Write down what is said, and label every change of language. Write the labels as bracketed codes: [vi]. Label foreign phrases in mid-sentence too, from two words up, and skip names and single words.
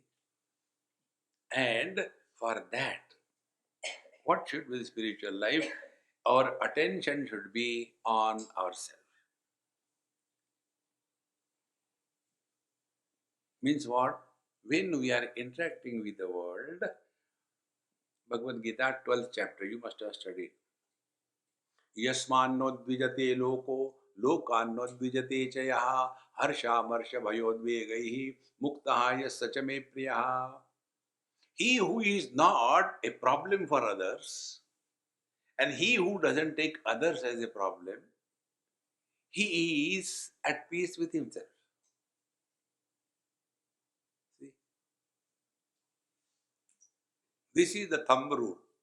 [en] And for that, what should be the spiritual life? Our attention should be on ourselves. Means what? When we are interacting with the world, Bhagavad-Gita, 12th chapter, you must have studied. [sa] यस्मान्नो द्विजते लोको, लोकान्नो द्विजते चयः, हर्ष मर्ष भयोद्वेगैः, मुक्तः यसच मे प्रियः. [en] He who is not a problem for others, and he who doesn't take others as a problem, he is at peace with himself. See? This is the thumb rule.